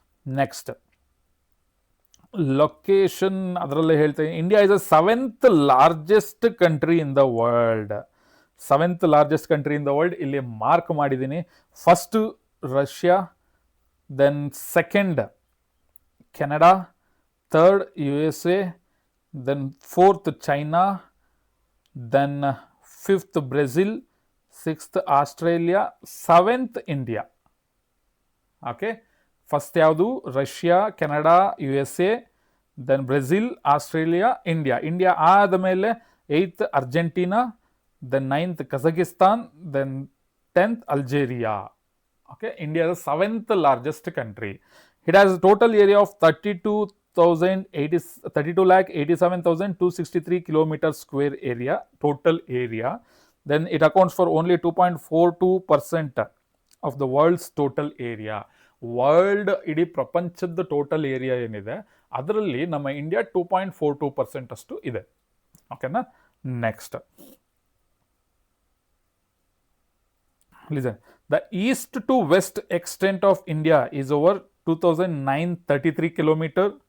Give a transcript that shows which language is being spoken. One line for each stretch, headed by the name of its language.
Kannada: Next, location ಅದರಲ್ಲೇ ಹೇಳ್ತೀನಿ.
English: India is a 7th largest country in the world. 7th largest country in the world
Kannada: ಇಲ್ಲಿ mark ಮಾಡಿದ್ದೀನಿ.
English: First Russia, then second Canada, third USA, then 4th China, then 5th Brazil, 6th Australia, 7th India.
Kannada: Okay, first ಯಾವುದು? Russia, Canada, USA, then Brazil, Australia, India ಆದ ಮೇಲೆ 8th Argentina, then 9th Kazakhstan, then 10th Algeria.
English: Okay, India is 7th largest country. It has total area of 32,87,263 kilometer square area, total area. Then it accounts for only 2.42% of the world's total area.
Kannada: World ಇಡೀ ಪ್ರಪಂಚದ total area ಏನಿದೆ ಅದರಲ್ಲಿ ನಮ್ಮ India 2.42% ಅಷ್ಟು ಇದೆ. ಓಕೆನಾ.
English: Next, listen. The east to west extent of India is over 2,933 kilometer.